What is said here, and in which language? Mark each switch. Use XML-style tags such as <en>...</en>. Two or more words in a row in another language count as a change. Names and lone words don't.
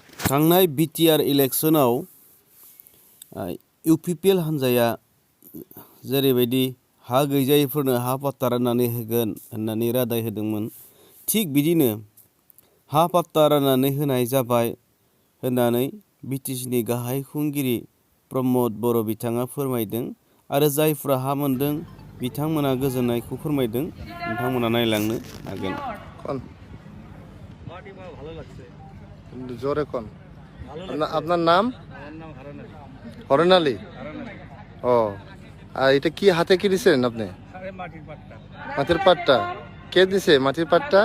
<brx>थांनाय बिटिआर इलेक्शनाव इउपिपिएल हान्जाया जेरैबायदि हा गैजायैफोरनो हा पाट्टा राननानै होगोन होननानै रादाय होदोंमोन, थिग बिदिनो हा पाट्टा राननानै होनाय जाबाय होननानै बिटिसिनि गाहाय खुंगिरि प्रमद बर' बिथाङा फोरमायदों आरो जायफ्रा हा मोनदों बिथांमोना गोजोननायखौ फोरमायदों। नोंथांमोना नायलांनो हागोन।</brx> <bn>জোরে কোন আপনার নাম? হরেন আলী। ও আর এটা কি হাতে কি দিছেন আপনি? মাটির পাট্টা। কে দিছে মাটির পাট্টা?</bn>